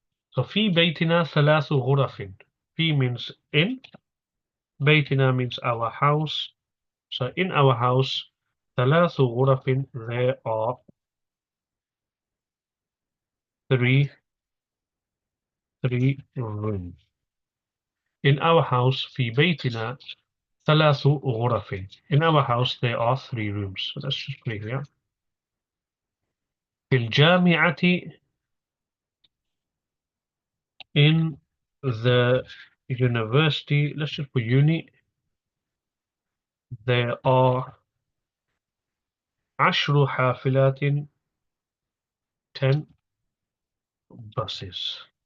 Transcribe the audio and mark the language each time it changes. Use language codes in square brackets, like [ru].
[ar] So في بيتنا ثلاث غرف. [en] في means in. بيتنا means our house. So in our house, [ar] ثلاث غرف, [en] there are 3 rooms. In our house, [ar] في بيتنا ثلاث غرف. [en] In our house, there are 3 rooms. So let's just put it here. [ar] في الجامعة, [en] in the university, let's just put uni, there are 10 حافلات, 10 buses.